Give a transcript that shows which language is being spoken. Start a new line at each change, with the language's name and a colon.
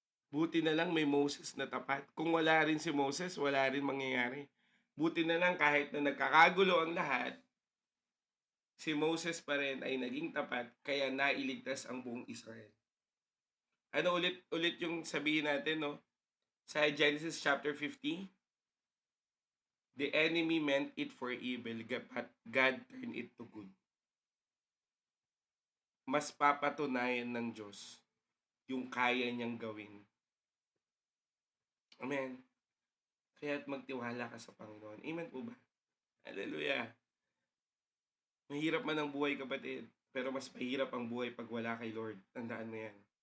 Filipino: Buti na lang may Moses na tapat. Kung wala rin si Moses, wala rin mangyayari. Buti na lang kahit na nagkakagulo ang lahat, si Moses pa rin ay naging tapat kaya nailigtas ang buong Israel. Ano ulit yung sabihin natin, no? Sa
English: Genesis chapter 50, the enemy meant it for evil, but God turned it to good.
Filipino: Mas papatunayan ng Diyos yung kaya niyang gawin. Amen. Kaya't magtiwala ka sa Panginoon. Amen po ba? Hallelujah. Mahirap man ang buhay kapatid, pero mas mahirap ang buhay pag wala kay Lord. Tandaan mo yan.